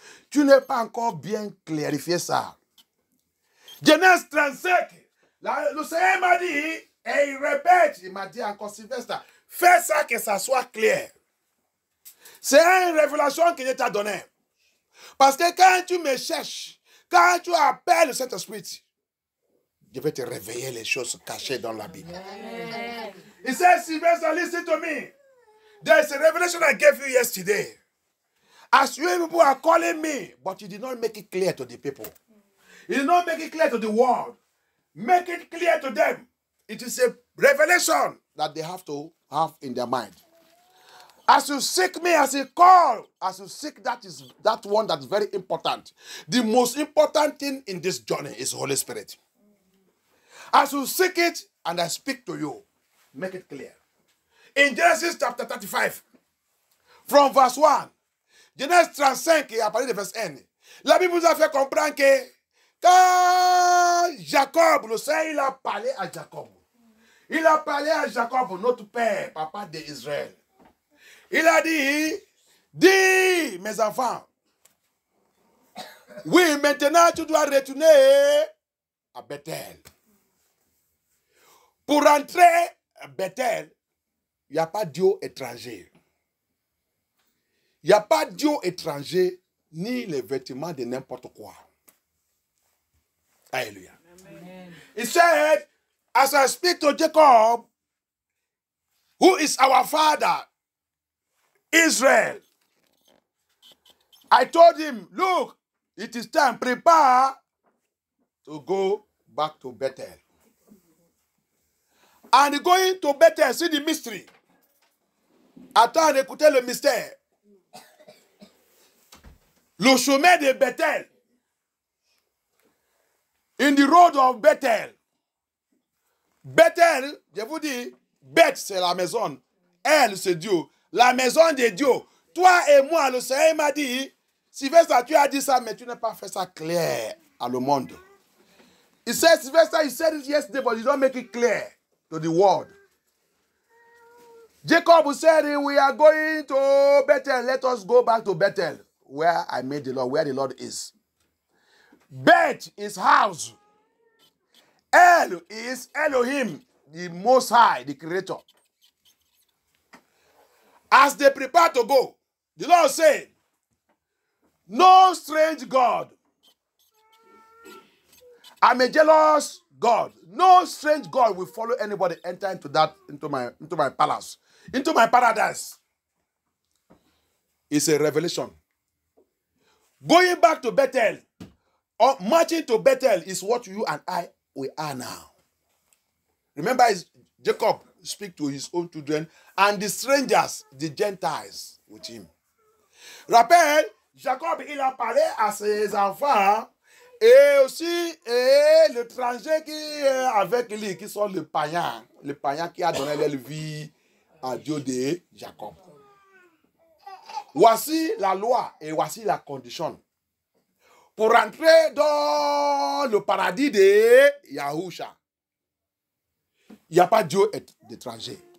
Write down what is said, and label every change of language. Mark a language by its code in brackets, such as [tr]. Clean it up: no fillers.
[fr] Tu n'as pas encore bien clarifié ça. Genèse 35, le Seigneur m'a dit, et il répète, il m'a dit encore, Sylvestre, fais ça que ça soit clair. C'est une révélation que je t'ai donnée. Parce que quand tu me cherches, quand tu appelles le Saint-Esprit, je vais te réveiller les choses cachées dans la Bible. Amen. [en] He says, Sylvester, listen to me. There's a revelation I gave you yesterday. As you people are calling me, but you did not make it clear to the people. He did not make it clear to the world. Make it clear to them. It is a revelation that they have to have in their mind. As you seek me, as you call, as you seek that one that's very important. The most important thing in this journey is Holy Spirit. As you seek it and I speak to you, make it clear. In Genesis chapter 35, from verse 1, [fr] Genèse 35 et à partir de verset 1, la Bible nous a fait comprendre que quand Jacob, le Seigneur, il a parlé à Jacob. Il a parlé à Jacob, notre père, papa d'Israël. Il a dit, dis mes enfants, oui, maintenant tu dois retourner à Bethel. Pour rentrer à Bethel, il n'y a pas Dieu étranger. Il n'y a pas Dieu étranger, ni les vêtements de n'importe quoi. Hallelujah. Amen. [en] He said, as I speak to Jacob, who is our father, Israel, I told him, look, it is time, prepare to go back to Bethel. And going to Bethel, see the mystery. [fr] Attends d'écouter le mystère. Le chemin de Bethel. [en] In the road of Bethel. [fr] Bethel, je vous dis, Beth c'est la maison. Elle c'est Dieu. La maison de Dieu. Toi et moi, le Seigneur m'a dit, Sylvestre, tu as dit ça, mais tu n'as pas fait ça clair à le monde. [en] He said, Sylvester, you said it yesterday, but you don't make it clear to the world. Jacob said, we are going to Bethel. Let us go back to Bethel, where I made the Lord, where the Lord is. Beth is house. El is Elohim, the Most High, the Creator. As they prepare to go, the Lord said, no strange God. I'm a jealous God. No strange God will follow anybody enter into my palace, into my paradise. It's a revelation. Going back to Bethel, or marching to Bethel is what you and I, we are now. Remember, Jacob speak to his own children and the strangers, the Gentiles, with him. [fr] Rappelle, Jacob, il a parlé à ses enfants et aussi l'étranger qui est avec lui, qui sont le païen qui a donné leur vie à Dieu de Jacob. Voici la loi et voici la condition. Pour rentrer dans le paradis de Yahusha, il n'y a pas Dieu d'étranger.